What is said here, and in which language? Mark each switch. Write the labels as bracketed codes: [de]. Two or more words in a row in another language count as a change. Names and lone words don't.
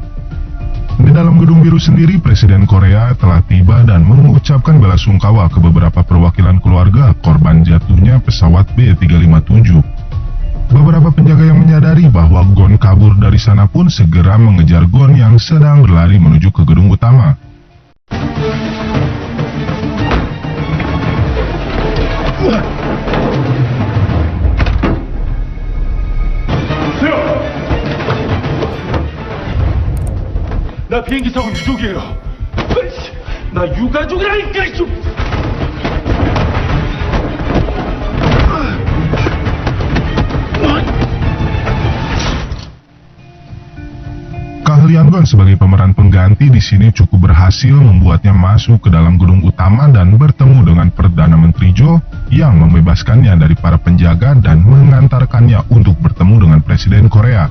[id] Di dalam Gedung Biru sendiri, Presiden Korea telah tiba dan mengucapkan belasungkawa ke beberapa perwakilan keluarga korban jatuhnya pesawat B357. Beberapa penjaga yang menyadari bahwa Gon kabur dari sana pun segera mengejar Gon yang sedang berlari menuju ke gedung utama. [ko] 나 비행기 타고 유족이에요. 으이씨, 나 유가족이라니까. [id] Keahlian Gon Gon sebagai pemeran pengganti di sini cukup berhasil membuatnya masuk ke dalam gedung utama dan bertemu dengan Perdana Menteri Jo yang membebaskannya dari para penjaga dan mengantarkannya untuk bertemu dengan Presiden Korea.